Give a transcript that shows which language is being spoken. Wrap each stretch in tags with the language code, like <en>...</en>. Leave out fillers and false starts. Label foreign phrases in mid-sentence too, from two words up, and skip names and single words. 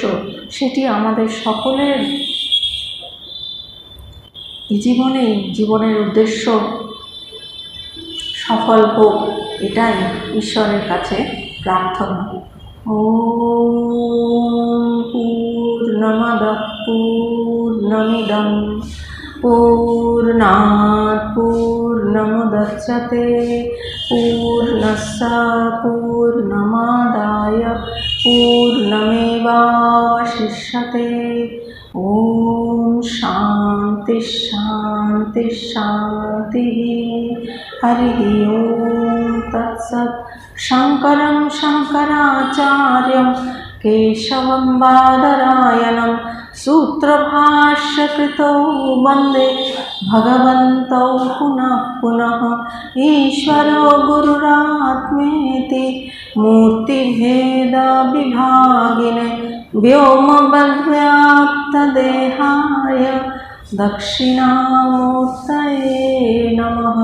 <bn>সেটি আমাদের সকলের জীবনের উদ্দেশ্য সফল হোক, এটাই ঈশ্বরের কাছে প্রার্থনা।</bn> <sa>ওম পূর্ণমদঃ পূর্ণমিদং পূর্ণাৎ পূর্ণমুদচ্যতে পূর্ণস্য পূর্ণমাদায় পূর্ণমেবাবশিষ্যতে। ওম শান্তি শান্তি শান্তি। হরি ওম তৎসৎ। শঙ্করং শঙ্করাচার্যং কেশবং বাদরায়ণং सूत्रभाष्यकृतौ वन्दे भगवन्तौ पुनः पुनः। ईश्वरो गुरुरात्मेति मूर्तिभेदविभागिने व्योमवद्व्याप्तदेहाय दक्षिणामूर्तये नमः।</sa>